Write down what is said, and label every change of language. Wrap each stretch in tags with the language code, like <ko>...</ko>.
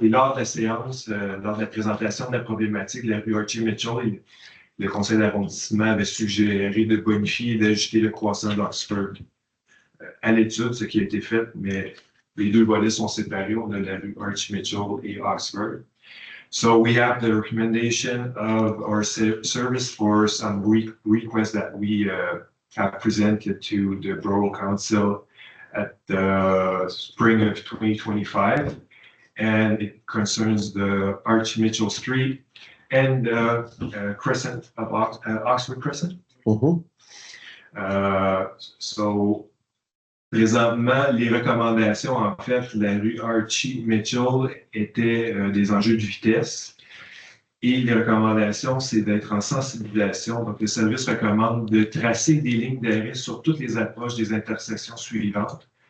<fr>Et lors de la séance, lors de la présentation de la problématique de la rue Archie Mitchell, le conseil d'arrondissement avait suggéré de bonifier et d'ajuster le croissant d'Oxford à l'étude, ce qui a été fait, mais les deux volets sont séparés. On a la rue Archie Mitchell et Oxford.</fr> <en>So we have the recommendation of our service for some requests that we have presented to the Borough Council at the spring of 2025, and it concerns the Archie Mitchell Street and Crescent of Oxford Crescent. Mm-hmm.</en> <fr>So présentement, les recommandations, en fait, la rue Archie Mitchell étaient des enjeux de vitesse. Et les recommandations, c'est d'être en sensibilisation. Donc, le service recommande de tracer des lignes d'arrêt sur toutes les approches des intersections suivantes.</fr>